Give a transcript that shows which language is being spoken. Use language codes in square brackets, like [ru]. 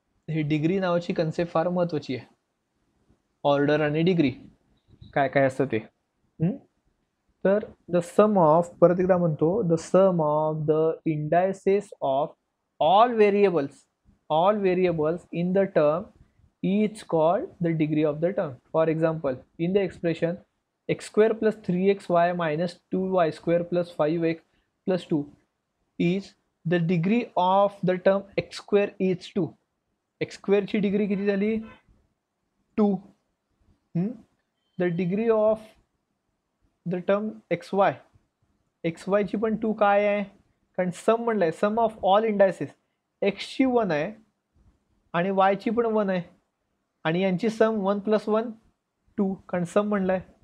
[mr] ही degree नावाची concept फार महत्त्वाची आहे. ऑर्डर आणि डिग्री काय काय असतं ते. [en] तर the sum of, [mr] परत एकदा म्हणतो, [en] The sum of the indices of all variables in the term is called the degree of the term. For example, in the expression x² + 3xy - 2y² + 5x + 2 is the degree of the term x² is 2. [mr] x² ची degree किती झाली? 2. [en] the degree of the term xy [mr] ची पण 2 काय आहे? कारण सम म्हणलंय, सम of all indices. x ची 1 आहे आणि y ची पण 1 आहे आणि यांची सम 1 + 1 2, कारण सम म्हणलंय.